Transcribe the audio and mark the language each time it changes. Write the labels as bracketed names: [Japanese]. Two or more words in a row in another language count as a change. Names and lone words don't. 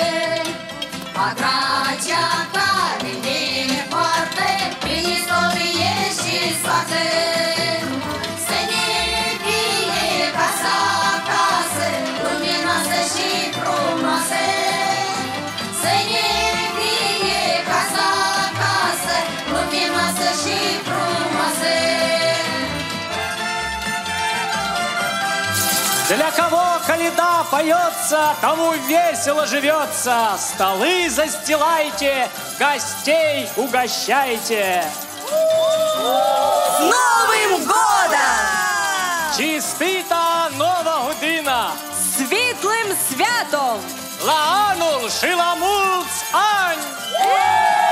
[Romanian] Patracea care ne poartă prin istorie și soartă. Să ne fie casa acasă, luminoasă și frumoasă. Să ne fie casa acasă, luminoasă și frumoasă. [Russian] Для кого коляда поется, тому весело живется. Столы застилайте, гостей угощайте. С Новым годом! [Bulgarian] Чистита Нова година! [Ukrainian] Світлим святом! [Romanian] La anul și la mulți ani!